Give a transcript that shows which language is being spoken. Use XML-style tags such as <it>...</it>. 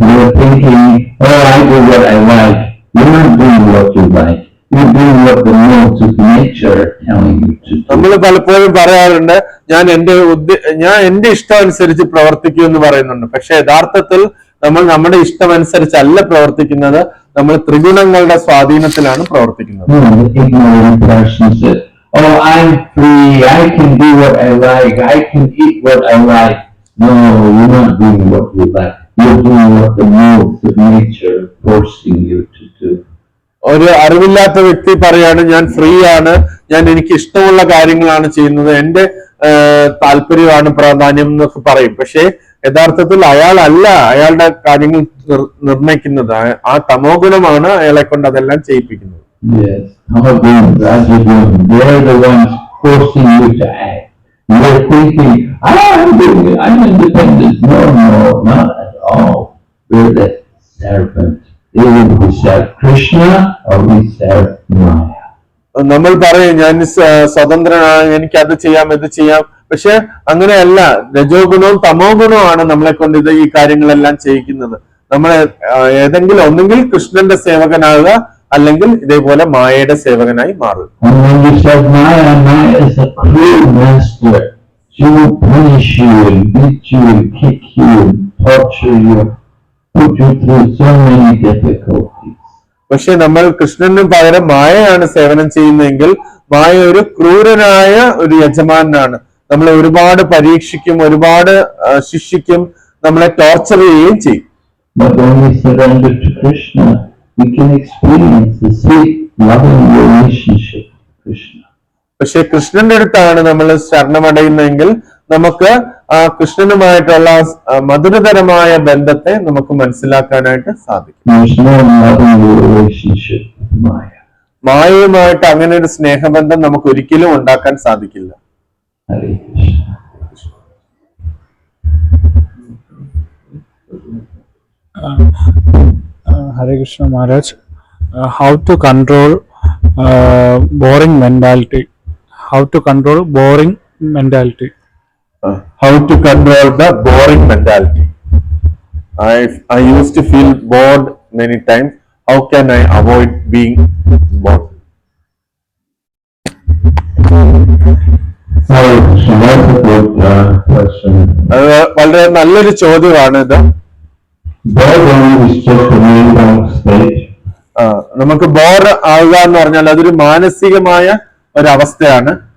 <en>You're thinking, oh, I do what I like. You're not doing what you like. You're doing what the laws of nature are telling you to do.</en> <ml>നമ്മൾ പലപ്പോഴും പറയാറുണ്ട്, ഞാൻ എന്റെ ഇഷ്ടം അനുസരിച്ച് പ്രവർത്തിക്കൂ എന്ന് പറയുന്നുണ്ട്. പക്ഷെ യഥാർത്ഥത്തിൽ നമ്മൾ നമ്മുടെ ഇഷ്ടം അനുസരിച്ചല്ല പ്രവർത്തിക്കുന്നത്, നമ്മൾ ത്രിഗുണങ്ങളുടെ സ്വാധീനത്തിലാണ് പ്രവർത്തിക്കുന്നത്.</ml> <en>The ignorant person says, oh, I'm free. I can do what I like. I can eat what I like. No, you're not doing what you like. You're doing what the laws of nature are forcing you to do.</en> <ml>ഒരു അറിവില്ലാത്ത വ്യക്തി പറയാണ്, ഞാൻ free ആണ്, ഞാൻ എനിക്ക് ഇഷ്ടമുള്ള കാര്യങ്ങളാണ് ചെയ്യുന്നത്, എന്റെ താല്പര്യമാണ് പ്രാധാന്യം എന്നൊക്കെ പറയും. പക്ഷെ യഥാർത്ഥത്തിൽ അയാളല്ല അയാളുടെ കാര്യങ്ങൾ നിർണയിക്കുന്നത്, ആ തമോ ഗുണമാണ് അയാളെ കൊണ്ട് അതെല്ലാം ചെയ്യിപ്പിക്കുന്നത്.</ml> <en>Yes, Rajaguna, they're the ones forcing you to act. You're thinking, I'm doing it, I'm independent. No, not at all. We're the servant. Either we serve Krishna or we serve Maya.</en> <ml>നമ്മൾ പറയും, ഞാൻ സ്വതന്ത്രനാണ്, എനിക്ക് അത് ചെയ്യാം ഇത് ചെയ്യാം. പക്ഷെ അങ്ങനെയല്ല, രജോ ഗുണവും തമോ ഗുണവുമാണ് നമ്മളെ കൊണ്ട് ഈ കാര്യങ്ങളെല്ലാം ചെയ്യിക്കുന്നത്. നമ്മൾ ഏതെങ്കിലും ഒന്നെങ്കിൽ കൃഷ്ണന്റെ സേവകനാകുക, അല്ലെങ്കിൽ ഇതേപോലെ മായയുടെ സേവകനായി മാറുക.</ml> <en>And when you serve Maya, Maya is a cruel master. She will punish you and beat you and kick you and torture you, put you through so many difficulties.</en> <ml>പക്ഷെ നമ്മൾ കൃഷ്ണന് പകരം മായയാണ് സേവനം ചെയ്യുന്നതെങ്കിൽ മായ ഒരു ക്രൂരനായ ഒരു യജമാനാണ്. നമ്മളെ ഒരുപാട് പരീക്ഷിക്കും, ഒരുപാട് ശിക്ഷിക്കും, നമ്മളെ ടോർച്ചർ ചെയ്യുകയും ചെയ്യും.</ml> <en>But when we surrender to Krishna, we can experience the sweet, loving relationship with Krishna.</en> <ml>പക്ഷെ കൃഷ്ണന്റെ അടുത്താണ് നമ്മൾ ശരണമടയുന്നതെങ്കിൽ നമുക്ക് ആ കൃഷ്ണനുമായിട്ടുള്ള മധുരതരമായ ബന്ധത്തെ നമുക്ക് മനസ്സിലാക്കാനായിട്ട് സാധിക്കും.</ml> <en>There's no loving relationship with Maya.</en> <ml>മായയുമായിട്ട് അങ്ങനെ ഒരു സ്നേഹബന്ധം നമുക്ക് ഒരിക്കലും ഉണ്ടാക്കാൻ സാധിക്കില്ല.</ml> <en>Hare Krishna. Hare Krishna Maharaj, how to control boring mentality? How to control boring mentality? How to control the boring mentality? I used to feel bored many times. How can I avoid being bored? Hare Krishna, that's a good question.</en> <ml>വളരെ നല്ലൊരു ചോദ്യമാണ് ഇത്.</ml> <en>Boredom is just a mental state.</en> <ml>നമുക്ക് bore ആവുക എന്ന് പറഞ്ഞാൽ അതൊരു മാനസികമായ ഒരവസ്ഥയാണ്.</ml>